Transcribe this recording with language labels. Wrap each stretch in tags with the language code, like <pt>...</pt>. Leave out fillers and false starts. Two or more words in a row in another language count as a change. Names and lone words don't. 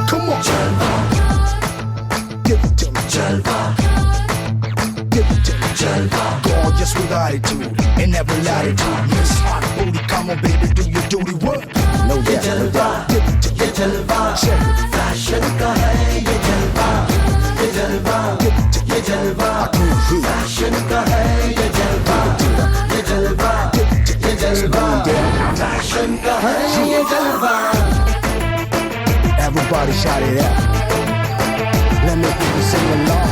<en>Come on. Jalwa. Give it to me. Jalwa. Give it to me. Jalwa. Gorgeous with attitude in every latitude. Miss Hot Booty, come on baby, do your duty work. No, yeah, Jalwa. Give it to me. Ye Jalwa. Check it.</en> <hi>Fashion ka hai ye Jalwa. Ye Jalwa.</hi> <en>Give it to me.</en> <hi>Ye Jalwa. Fashion ka hai ye Jalwa. Ye Jalwa.</hi> <en>Give it to me.</en> <hi>Ye Jalwa. Fashion ka hai ye Jalwa.</hi> <en>Everybody shout it out. Let me hear you sing along.</en>